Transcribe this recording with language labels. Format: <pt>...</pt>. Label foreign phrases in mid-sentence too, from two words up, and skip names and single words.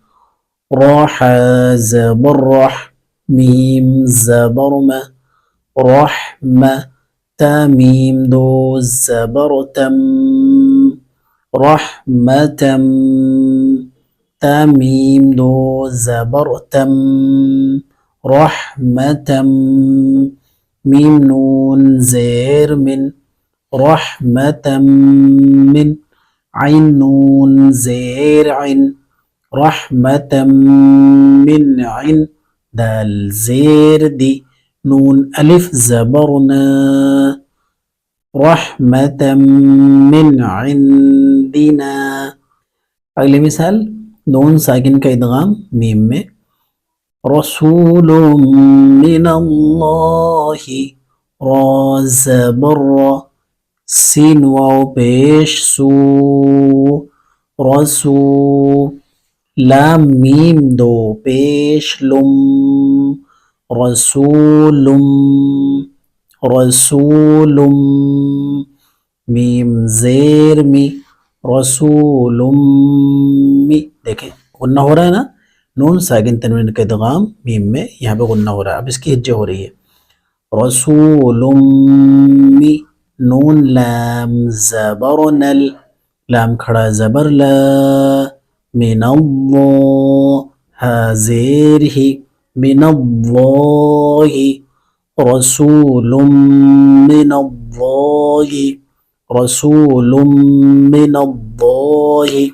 <ur>راح زبر رح، میم زبر ما، رحم، تا میم دو زبر تم، رحمتم، تا میم دو زبر تم، رحمتم، میم نون زیر من، رحمتم من، عین نون زیر عن، رحمتم من عن، دال زیر دی، نون الف زبر نا،</ur> <ar>رحمتم من عندنا.</ar> <ur>اگلی مثال نون ساکن کا ادغام میم</ur> <ar>میں رسول من اللہ،</ar> <ur>را زبر را، سین واو پیش سو، رسو، لام میم دو پیش لم رسولم رسولم میم زیر می رسولم می. دیکھیں غنہ ہو رہا ہے نا، نون ساکن تنوین کا ادغام میم میں یہاں پہ غنہ ہو رہا ہے، اب اس کی ہجے ہو رہی ہے رسولم می. نون لام زبر نل، لام کھڑا زبر لا، من اللہ ہا زیر ہی من اللہ</ur> <ar>رسول من اللہ رسول من اللہ.</ar>